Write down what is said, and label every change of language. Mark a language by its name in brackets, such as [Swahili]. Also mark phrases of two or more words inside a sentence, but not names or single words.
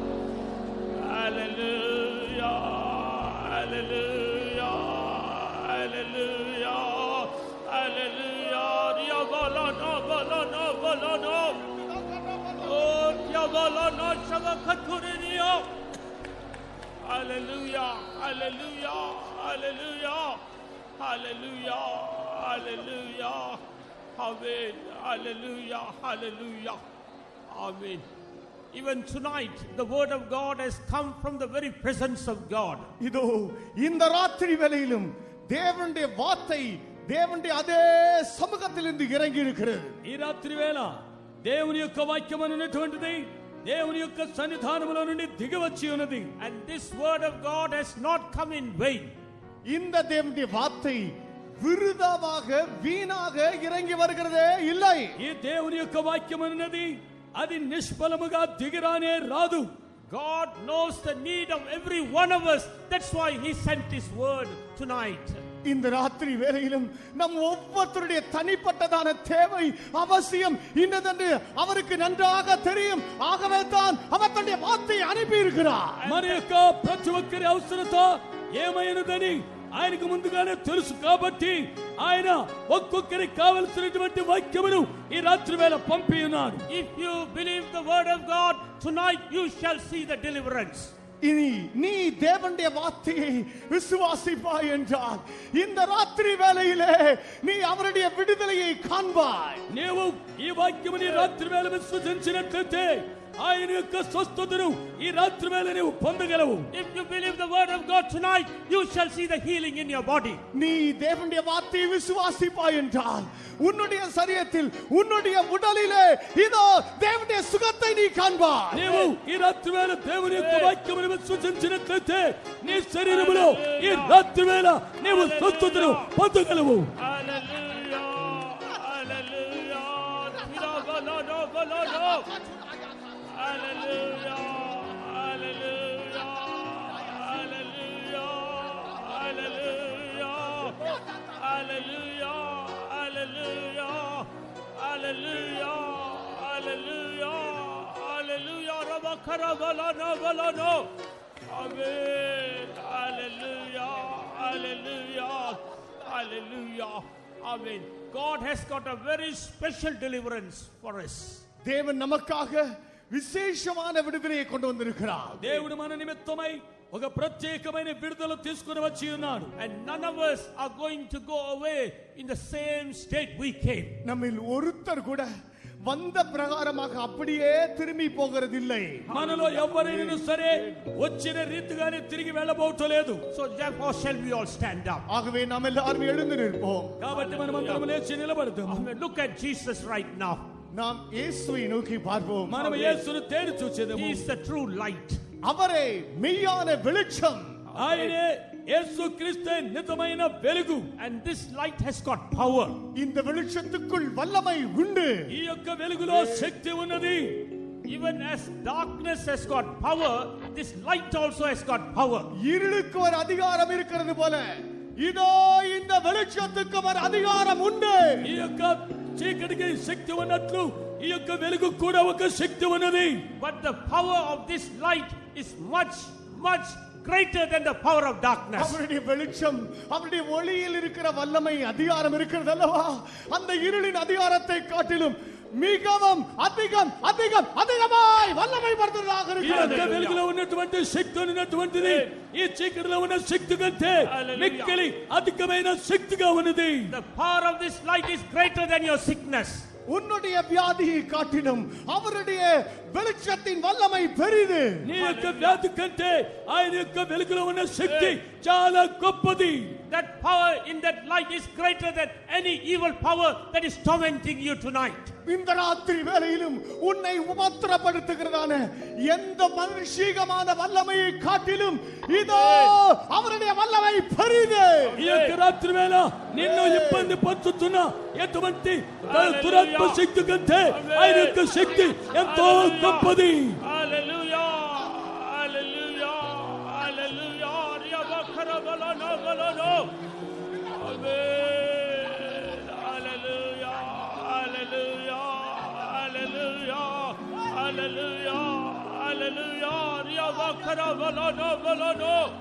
[English] Hallelujah. Hallelujah. Hallelujah. Hallelujah. Riya balano balano balano. Oh, riya balano shavakaturini. Hallelujah, hallelujah, hallelujah, hallelujah, hallelujah, amen, hallelujah, hallelujah, amen. Even tonight, the word of God has come from the very presence of God. [Tamil] இதோ இந்த ராத்திரி வேளையிலும் தேவனுடைய வார்த்தை தேவனுடைய அதே சமூகத்திலிருந்து இறங்கி இருக்கிறது. [Telugu] ఈ రాత్రి వేళ దేవుని యొక్క వాక్యం అనేటువంటిది దేవుని యొక్క సన్నిధానములో నుండి దిగివచ్చి ఉన్నది. [English] And this word of God has not come in vain. [Tamil] இந்த தேவனுடைய வார்த்தை விருதாவாக வீணாக இறங்கி வருகிறதே இல்லை. [Telugu] ఈ దేవుని యొక్క వాక్యం అన్నది అది నిష్ఫలముగా దిగిరానే రాదు. [English] God knows the need of every one of us. That's why he sent his word tonight. [Tamil] இந்த ராத்திரி வேளையிலும் நம் ஒவ்வொருத்தருடைய தனிப்பட்டதான தேவை அவசியம் இன்னதென்று அவருக்கு நன்றாக தெரியும். ஆகவே தான் அவர் தன்னுடைய வார்த்தையை அனுப்பி இருக்கிறார். [Telugu] మన యొక్క ప్రతి ఒక్కరి అవసరత ఏమైనదని ఆయనకు ముందుగానే తెలుసు కాబట్టి ఆయన ఒక్కొక్కరికి కావలసినటువంటి వాక్యమును ఈ రాత్రి వేళ పంపి ఉన్నాడు. [English] If you believe the word of God tonight, you shall see the deliverance. [Tamil] இனி நீ தேவனுடைய வார்த்தையை விசுவாசிப்பாய் என்றால் இந்த ராத்திரி வேளையிலே நீ அவருடைய விடுதலையை காண்பாய். [Telugu] నీవు ఈ వాక్యముని రాత్రి వేళ విశ్వసించినట్లయితే ఆయన యొక్క స్వస్థతను ఈ రాత్రి వేళ నీవు పొందగలవు. [English] If you believe the word of God tonight, you shall see the healing in your body. [Tamil] நீ தேவனுடைய வார்த்தையை விசுவாசிப்பாய் என்றால் உன்னுடைய சரீரத்தில் உன்னுடைய உடலிலே இதோ தேவனுடைய சுகத்தை நீ காண்பாய். [Telugu] నీవు ఈ రాత్రి వేళ దేవుని యొక్క వాక్యమును విశ్వసించినట్లయితే నీ శరీరములో ఈ రాత్రి వేళ నీవు స్వస్థతను పొందగలవు. హల్లెలూయా హల్లెలూయా విరాగలనో బలనో హల్లెలూయా హల్లెలూయా హల్లెలూయా హల్లెలూయా హల్లెలూయా హల్లెలూయా హల్లెలూయా హల్లెలూయా హల్లెలూయా రబకరబలనో బలనో ఆమేన్ హల్లెలూయా హల్లెలూయా హల్లెలూయా ఆమేన్. [English] God has got a very special deliverance for us. [Tamil] தேவன் நமக்காக விசேஷமான விடுதலையை கொண்டு வந்திருக்கிறார். [Telugu] దేవుడు మన నిమిత్తమై ఒక ప్రత్యేకమైన విడుదల తీసుకొని వచ్చి ఉన్నాడు. [English] And none of us are going to go away in the same state we came. [Tamil] நம்மில் ஒருத்தர் கூட வந்த பிரகாரமாக அப்படியே திரும்பி போகிறதில்லை. [Telugu] మనలో ఎవరైనా సరే వచ్చిన రీతిగానే తిరిగి వెళ్ళబోవట్లేదు. [English] So therefore shall we all stand up. [Tamil] ஆகவே நாம் எல்லாரும் எழுந்து நிற்போம். [Telugu] కాబట్టి మనమందరం లేచి నిలబడదాం. [English] Look at Jesus right now. [Tamil] நாம் இயேசுவை நோக்கி பார்ப்போம். [Telugu] మనం యేసును తేరి చూచెదము. [English] He is the true light. [Tamil] அவரே மெய்யான வெளிச்சம். [Telugu] ఆయనే యేసుక్రీస్తే నిజమైన వెలుగు. [English] And this light has got power. [Tamil] இந்த வெளிச்சத்துக்குள் வல்லமை உண்டு. [Telugu] ఈ యొక్క వెలుగులో శక్తి ఉన్నది. [English] Even as darkness has got power, this light also has got power. [Tamil] இருளுக்கு ஒரு அதிகாரம் இருக்கிறது போல இதோ இந்த வெளிச்சத்துக்கு ஒரு அதிகாரம் உண்டு. [Telugu] ఈ యొక్క చీకటికి శక్తి ఉన్నట్లు ఈ యొక్క వెలుగు కూడా ఒక శక్తి ఉన్నది. [English] But the power of this light is much greater than the power of darkness. [Tamil] அவருடைய வெளிச்சம் அவருடைய ஒளியில் இருக்கிற வல்லமை அதிகாரம் இருக்கிறது அல்லவா, அந்த இருளின் அதிகாரத்தை காட்டிலும் மிகவும் அதிகமாய் வல்லமை படுத்துவதாக இருக்கிறது. [Telugu] ఈ వెలుగులో ఉన్నటువంటి శక్తి ఉన్నటువంటిది ఈ చీకటిలో ఉన్న శక్తి కంటే మిక్కిలి అధికమైన శక్తిగా ఉన్నది. [English] The power of this light is greater than your sickness. [Tamil] உன்னுடைய வியாதியை காட்டிலும் அவருடைய வெளிச்சத்தின் வல்லமை பெரிது. [Telugu] నీ యొక్క వ్యాధి కంటే ఆయన యొక్క వెలుగులో ఉన్న శక్తి చాలా గొప్పది. [English] That power in that light is greater than any evil power that is tormenting you tonight. [Tamil] இந்த ராத்திரி வேளையிலும் உன்னை உபத்திரப்படுத்துகிறதான எந்த மனுஷீகமான வல்லமையை காட்டிலும் இதோ அவருடைய வல்லமை பெரிது. [Telugu] ఈ యొక్క రాత్రి వేళ నిన్ను ఇబ్బంది పడుతున్న ఎటువంటి దురాత్మ శక్తి కంటే ఆయన యొక్క శక్తి ఎంతో గొప్పది. హల్లెలూయా హల్లెలూయా హల్లెలూయా రియబకరబలన బలనో ఆమేన్ హల్లెలూయా హల్లెలూయా హల్లెలూయా హల్లెలూయా హల్లెలూయా రియబకరబలన బలనో